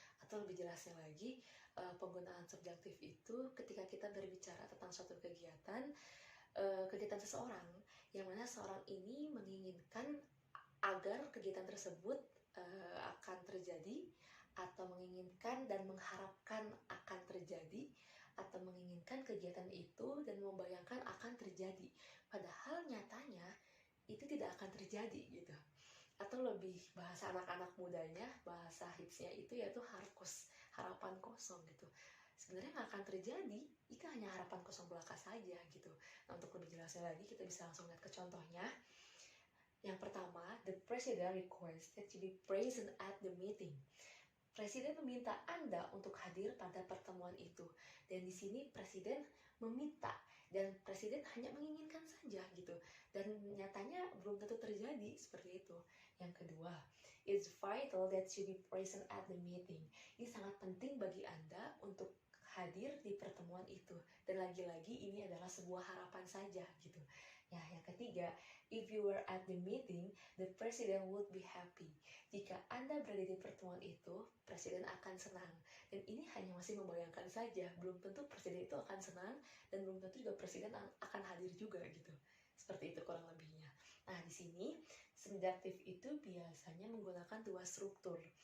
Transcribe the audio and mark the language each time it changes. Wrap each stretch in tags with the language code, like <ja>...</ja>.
<id>Atau lebih jelasnya lagi, penggunaan subjunktif itu ketika kita berbicara tentang suatu kegiatan seseorang yang mana seorang ini menginginkan agar kegiatan tersebut akan terjadi, atau menginginkan dan mengharapkan akan terjadi, atau menginginkan kegiatan itu dan membayangkan akan terjadi, padahal nyatanya itu tidak akan terjadi gitu. Atau lebih bahasa anak-anak mudanya, bahasa hipsnya itu yaitu harkus, harapan kosong gitu. Sebenarnya nggak akan terjadi, itu hanya harapan kosong belaka saja gitu. Nah, untuk lebih jelasnya lagi kita bisa langsung lihat ke contohnya. Yang pertama,</id> <en>the president requests that you be present at the meeting.</en> <id>Presiden meminta Anda untuk hadir pada pertemuan itu. Dan di sini presiden meminta dan presiden hanya menginginkan saja gitu. Dan nyatanya belum tentu terjadi seperti itu. Yang kedua,</id> <en>it's vital that you be present at the meeting.</en> <id>Ini sangat penting bagi Anda untuk hadir di pertemuan itu. Dan lagi-lagi ini adalah sebuah harapan saja gitu. Ya, yang ketiga,</id> <en>if you were at the meeting, the president would be happy.</en> <id>Jika Anda berada di pertemuan itu, presiden akan senang. Dan ini hanya masih membayangkan saja, belum tentu presiden itu akan senang dan belum tentu juga presiden akan hadir juga gitu. Seperti itu kurang lebihnya. Nah, di sini subjektif itu biasanya menggunakan dua struktur.</id>